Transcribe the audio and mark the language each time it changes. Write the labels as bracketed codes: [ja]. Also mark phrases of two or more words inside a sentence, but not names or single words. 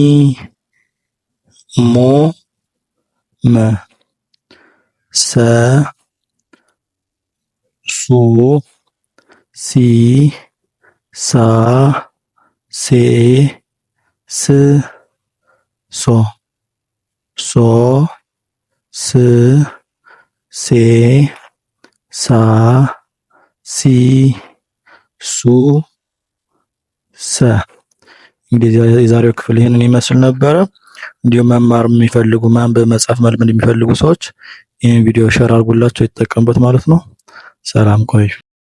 [am] ሞ መ ሰ ሱ ሲ ሳ ሴ ስ ሶ ሶ ስ ሴ ሳ ሲ ሱ ሰ። እንግዲህ የዛሬው ክፍል ይህንን ይመስል ነበረ። እንዲሁም መማር የሚፈልጉ ማንበብ መጻፍ መልመድ የሚፈልጉ ሰዎች ይህን ቪዲዮ ሼር አድርጉላቸው ይጠቀሙበት ማለት ነው። ሰላም ቆዩ።